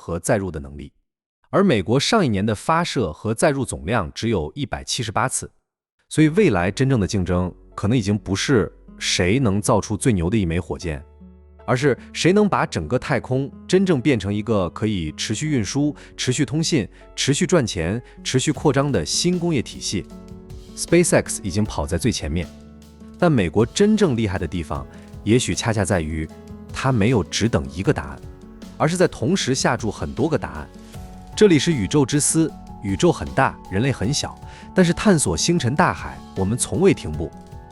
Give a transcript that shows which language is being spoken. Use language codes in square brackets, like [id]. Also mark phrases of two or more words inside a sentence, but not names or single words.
[zh] 和載入的能力，而美國上一年的發射和載入總量只有178次，所以未來真正的競爭可能已經不是誰能造出最牛的一枚火箭，而是誰能把整個太空真正变成一個可以持續運輸、持續通信、持續賺錢、持續擴張的新工業體系。SpaceX 已經跑在最前面，但美國真正厲害的地方，也許恰恰在於，它沒有只等一個答案，而是在同時下注很多個答案。這裡是宇宙之思，宇宙很大，人類很小，但是探索星辰大海，我們從未停步。